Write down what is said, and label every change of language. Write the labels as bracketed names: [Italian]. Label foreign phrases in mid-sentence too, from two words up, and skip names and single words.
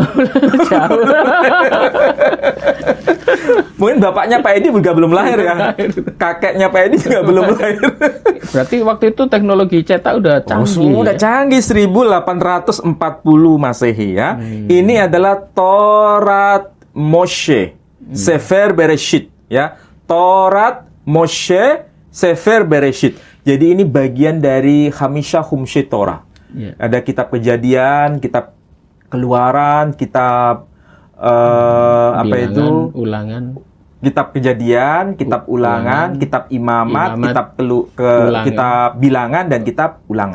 [Indonesian] Jauh. Mungkin bapaknya Pak Edi juga belum lahir ya. Kakeknya Pak Edi juga belum lahir. Berarti waktu itu teknologi cetak udah canggih. Udah canggih 1840 Masehi ya. Ini adalah Torat Moshe, Sefer Bereshit ya. Torat Moshe, Sefer Bereshit. Jadi ini bagian dari Hamisha Humshe Torah. Yeah. Ada kitab Kejadian, kitab Keluaran, kitab Ulangan. Kitab Kejadian, kitab Ulangan, kitab Imamat, kitab Bilangan dan kitab Ulangan.